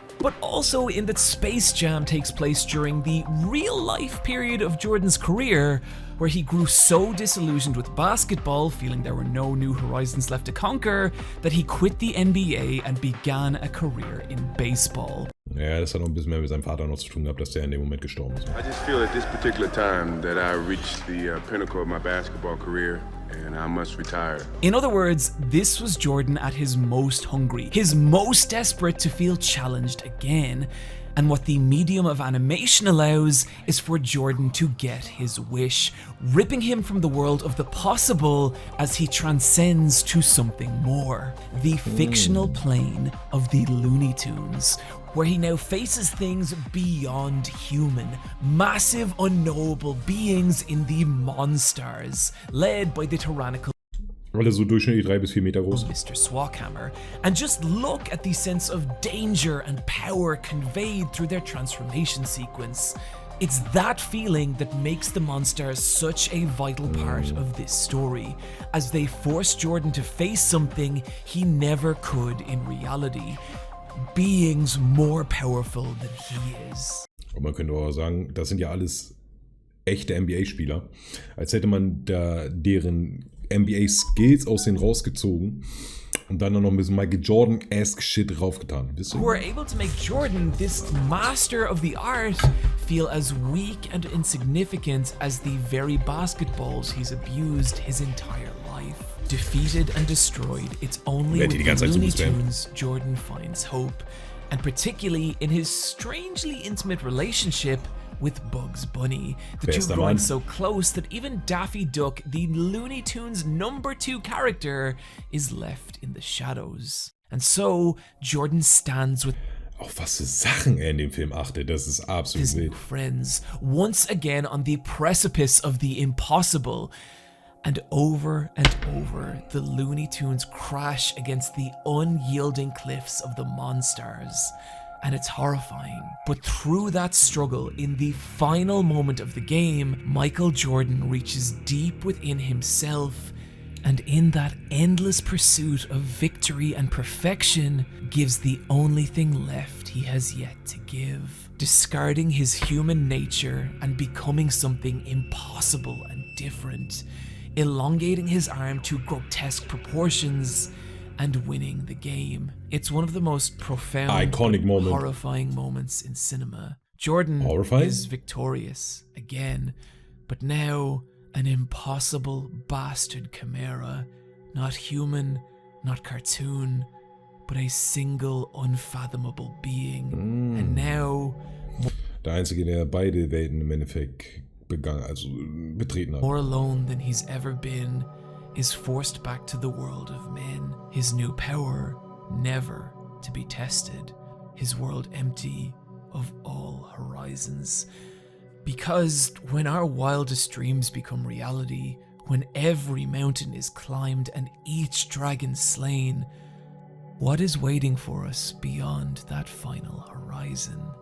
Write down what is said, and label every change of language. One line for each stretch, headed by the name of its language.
English: But also in that Space Jam takes place during the real-life period of Jordan's career, where he grew so disillusioned with basketball, feeling there were no new horizons left to conquer, that he quit the NBA and began a career in baseball.
German: Ja, das hat noch ein bisschen mehr mit seinem Vater noch zu tun gehabt, dass der in dem Moment gestorben ist.
English: I just feel at this particular time that I reached the pinnacle of my basketball career. And I must retire. In other words, this was Jordan at his most hungry, his most desperate to feel challenged again. And what the medium of animation allows is for Jordan to get his wish, ripping him from the world of the possible as he transcends to something more. The fictional plane of the Looney Tunes, where he now faces things beyond human, massive unknowable beings in the Monsters, led by the tyrannical
German: Alle so durchschnittlich 3 bis 4 Meter groß.
English: Mr. Swackhammer, and just look at the sense of danger and power conveyed through their transformation sequence. It's that feeling that makes the Monsters such a vital part of this story, as they force Jordan to face something he never could in reality. Beings more powerful than he is.
German: Und man könnte auch sagen, das sind ja alles echte NBA-Spieler. Als hätte man da deren NBA-Skills aus denen rausgezogen und dann noch ein bisschen Michael Jordan-esque Shit draufgetan.
English: Who are able to make Jordan, this master of the art, feel as weak and insignificant as the very basketballs he's abused his entire life. Defeated and destroyed, it's only with the Looney Tunes Jordan finds hope, and particularly in his strangely intimate relationship with Bugs Bunny, the two growing so close that even Daffy Duck, the Looney Tunes #2 character, is left in the shadows. And so, Jordan stands with
German: Auf was für Sachen er in dem Film achtet, das ist absolut
English: his new friends, once again on the precipice of the impossible. And over, the Looney Tunes crash against the unyielding cliffs of the Monsters. And it's horrifying. But through that struggle, in the final moment of the game, Michael Jordan reaches deep within himself, and in that endless pursuit of victory and perfection, gives the only thing left he has yet to give. Discarding his human nature and becoming something impossible and different, elongating his arm to grotesque proportions, and winning the game. It's one of the most profound, iconic moment. Horrifying moments in cinema. Jordan is victorious again, but now an impossible bastard chimera, not human, not cartoon, but a single unfathomable being. And now
German: der Einzige, der beide Welten im Endeffekt betreten hat.
English: More alone than he's ever been, is forced back to the world of men, his new power never to be tested, his world empty of all horizons. Because when our wildest dreams become reality, when every mountain is climbed and each dragon slain, what is waiting for us beyond that final horizon?